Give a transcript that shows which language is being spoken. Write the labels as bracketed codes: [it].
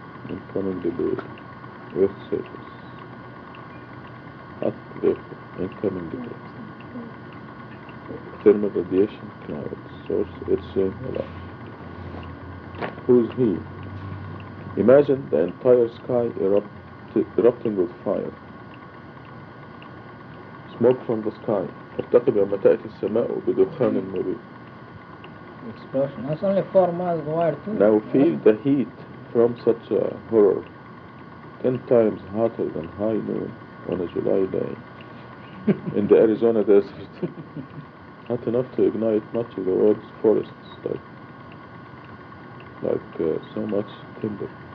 [en] Incoming debris, Earth surface. Hot vapor, incoming debris. Thermal radiation clouds, source H.J. Melash. Who's he? Imagine the entire sky erupting with fire. Smoke from the sky. [ar] فارتقب يوم تأتي السماء بدخان مبين. [en] Explosion. That's only 4 miles wide too. Now feel the heat from such a horror. 10 times hotter than high noon on a July day in the Arizona desert. Hot enough to ignite much of the world's forests, like so much timber.